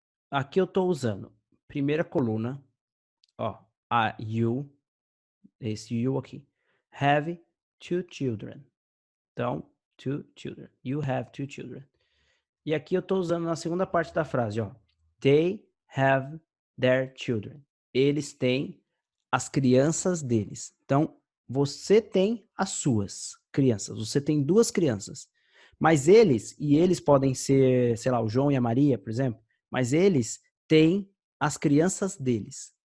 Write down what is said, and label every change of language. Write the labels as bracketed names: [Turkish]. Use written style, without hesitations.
[Portuguese] Aqui eu estou usando primeira coluna, ó, you, esse you aqui. [English] Have 2 children. [Portuguese] Então, [English] 2 children. You have 2 children. [Portuguese] E aqui eu estou usando na segunda parte da frase, ó. [English] They have their children. [Portuguese] Eles têm as crianças deles. Então, você tem as suas crianças. Você tem 2 crianças. Mas eles podem ser, sei lá, o João e a Maria, por exemplo, mas eles têm as crianças deles.